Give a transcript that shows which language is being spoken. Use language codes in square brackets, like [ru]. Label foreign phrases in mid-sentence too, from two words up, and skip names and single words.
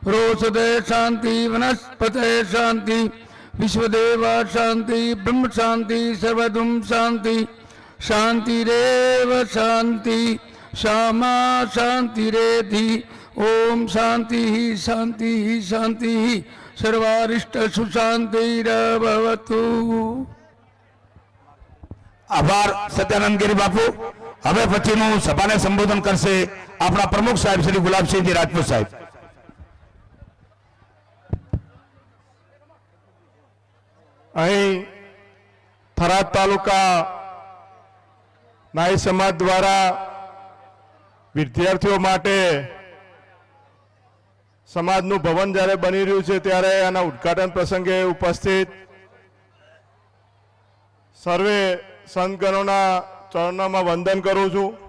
[sa] रोषधे शांति वनस्पते शांति विश्वदेव शांति ब्रह्म शांति सर्वदुम शांति शांतिरेव शांति श्यामा शांतिरेधि ओम शांति शांति शांति सर्वारिष्ट सुशांतिरभवतु। [gu] આભાર સત્યાનંદ ગિરી બાપુ। હવે પછીનું સભાને સંબોધન કરશે આપણા પ્રમુખ સાહેબ શ્રી ગુલાબસિંહજી રાજપૂત સાહેબ। અહીં થરાદ તાલુકા નાઈ સમાજ દ્વારા વિદ્યાર્થીઓ માટે સમાજનું ભવન જ્યારે બની રહ્યું છે ત્યારે આના ઉદ્ઘાટન પ્રસંગે ઉપસ્થિત સર્વે સંતગણોના ચરણોમાં વંદન કરું છું।